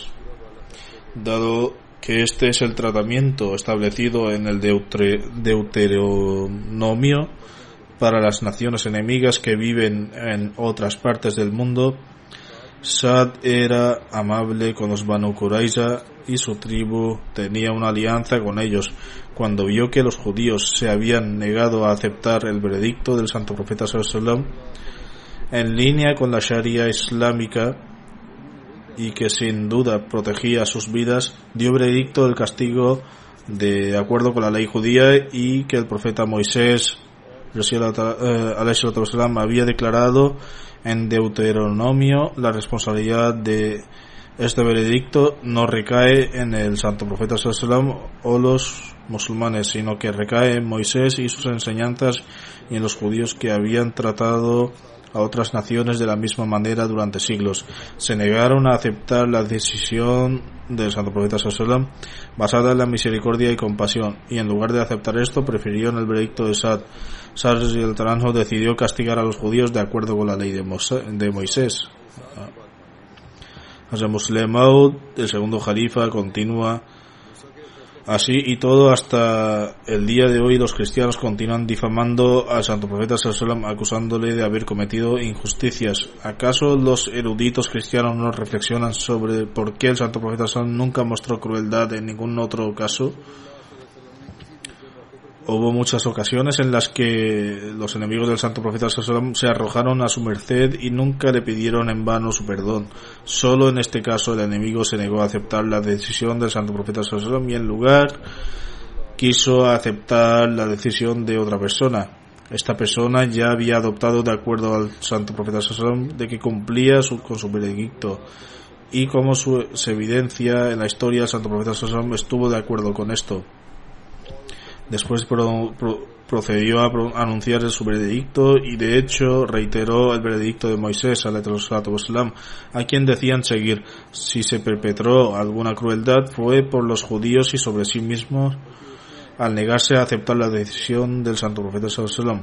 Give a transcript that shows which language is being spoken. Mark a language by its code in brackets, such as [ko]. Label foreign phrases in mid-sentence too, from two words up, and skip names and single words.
[es] Dado que este es el tratamiento establecido en el Deuteronomio para las naciones enemigas que viven en otras partes del mundo, Sa'd era amable con los Banu Qurayza y su tribu tenía una alianza con ellos. Cuando vio que los judíos se habían negado a aceptar el veredicto del santo profeta [ar] صلى الله عليه وسلم, [es] en línea con la Sharia islámica y que sin duda protegía sus vidas, dio veredicto del castigo de acuerdo con la ley judía y que el profeta Moisés había declarado en Deuteronomio. La responsabilidad de este veredicto no recae en el santo profeta [ar] صلى الله عليه وسلم [es] o los musulmanes, sino que recae en Moisés y sus enseñanzas y en los judíos que habían tratado a otras naciones de la misma manera durante siglos. Se negaron a aceptar la decisión del santo profeta [ar] صلى الله عليه وسلم [es] basada en la misericordia y compasión, y en lugar de aceptar esto prefirieron el veredicto de Sa'd. Sa'd decidió castigar a los judíos de acuerdo con la ley de Moisés. Hazrat Musleh Maud, el segundo jalifa, continúa: así y todo hasta el día de hoy los cristianos continúan difamando al santo profeta [ar] صلى الله عليه وسلم, [es] acusándole de haber cometido injusticias. ¿Acaso los eruditos cristianos no reflexionan sobre por qué el santo profeta [ar] صلى الله عليه وسلم [es] nunca mostró crueldad en ningún otro caso? Hubo muchas ocasiones en las que los enemigos del santo profeta [ar] صلى الله عليه وسلم [es] se arrojaron a su merced y nunca le pidieron en vano su perdón. Solo en este caso el enemigo se negó a aceptar la decisión del santo profeta [ar] صلى الله عليه وسلم [es] y en lugar quiso aceptar la decisión de otra persona. Esta persona ya había adoptado de acuerdo al santo profeta [ar] صلى الله عليه وسلم [es] de que cumplía con su veredicto, y como se evidencia en la historia, el santo profeta [ar] صلى الله عليه وسلم [es] estuvo de acuerdo con esto. Después procedió a anunciar su veredicto y de hecho reiteró el veredicto de Moisés ﷺ, a quien decían seguir. Si se perpetró alguna crueldad fue por los judíos y sobre sí mismos al negarse a aceptar la decisión del santo profeta ﷺ.